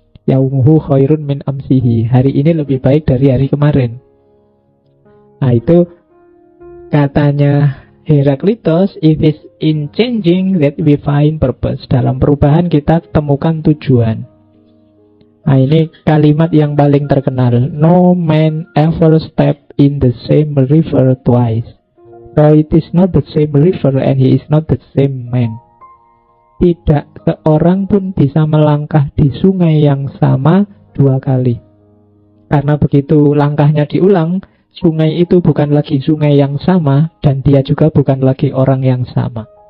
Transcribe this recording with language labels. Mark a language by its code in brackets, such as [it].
[ar] Yaumuhu khairun min amsihi. [id] Hari ini lebih baik dari hari kemarin. Nah, itu katanya [en] Heraklitos, it is in changing that we find purpose. [id] Dalam perubahan kita temukan tujuan. Nah, ini kalimat yang paling terkenal. [en] No man ever step in the same river twice. So it is not the same river and he is not the same man. [id] Tidak seorang pun bisa melangkah di sungai yang sama dua kali. Karena begitu langkahnya diulang, sungai itu bukan lagi sungai yang sama, dan dia juga bukan lagi orang yang sama.